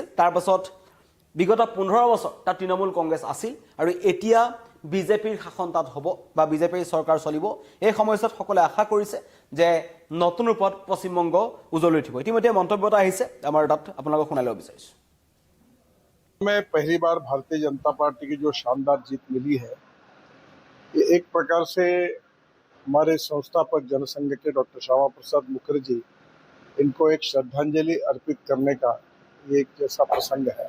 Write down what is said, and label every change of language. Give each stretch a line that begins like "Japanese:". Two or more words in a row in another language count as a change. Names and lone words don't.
Assamese: তাৰপাছত বিগত 15 বছৰ তাত তৃণমূল কংগ্ৰেছ আছিল, আৰু এতিয়া বিজেপিৰ শাসন তাত হ'ব বা বিজেপিৰ চৰকাৰ চলিব। এই সময়ছোৱাত সকলোৱে আশা কৰিছে যে নতুন ৰূপত পশ্চিমবংগ উজ্বলি উঠিব। ইতিমধ্যে মন্তব্য এটা আহিছে আমাৰ তাত, আপোনালোকক শুনাই ল'ব বিচাৰিছোঁ।
Hindi: में पहली बार भारतीय जनता पार्टी की जो शानदार जीत मिली है, ये एक प्रकार से हमारे संस्थापक जनसंघ के डॉक्टर श्यामा प्रसाद मुखर्जी, इनको एक श्रद्धांजलि अर्पित करने का ये एक जैसा प्रसंग है।